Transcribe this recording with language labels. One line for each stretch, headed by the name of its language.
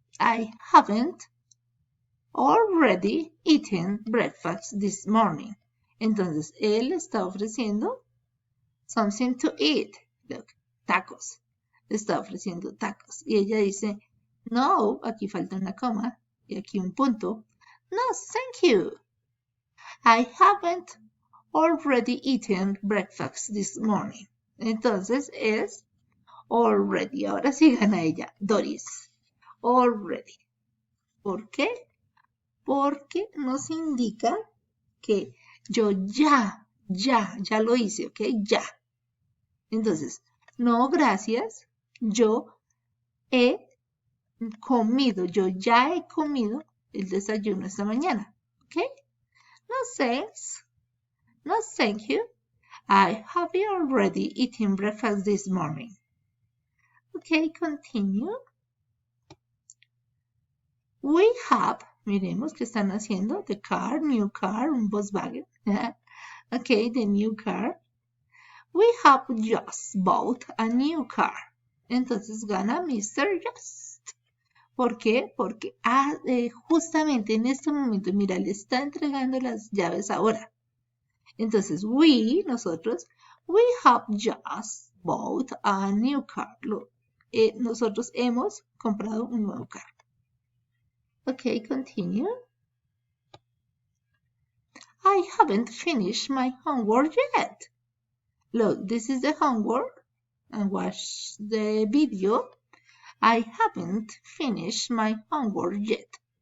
English: I haven't already eaten breakfast this morning.
Spanish: Entonces, él está ofreciendo
English: something to eat. Look, tacos.
Spanish: Está ofreciendo tacos. Y ella dice, no, aquí falta una coma y aquí un punto.
English: No, thank you. I haven't already eaten breakfast this morning.
Spanish: Entonces es already. Ahora sí gana ella. Doris. Already. ¿Por qué? Porque nos indica que yo ya lo hice, ¿ok? Ya. Entonces, no, gracias. Yo he comido, yo ya he comido el desayuno esta mañana, ¿ok?
English: No thanks. No thank you. I have already eaten breakfast this morning. Okay, continue. We have,
Spanish: miremos qué están haciendo,
English: the car, new car, un Volkswagen. Okay, the new car. We have just bought a new car.
Spanish: Entonces gana Mr. Just. ¿Por qué? Porque justamente en este momento, mira, le está entregando las llaves ahora. Entonces, nosotros,
English: we have just bought a new car.
Spanish: Nosotros hemos comprado un nuevo carro.
English: Okay, continue. I haven't finished my homework yet. Look, this is the homework. And watch the video. I haven't finished my homework yet.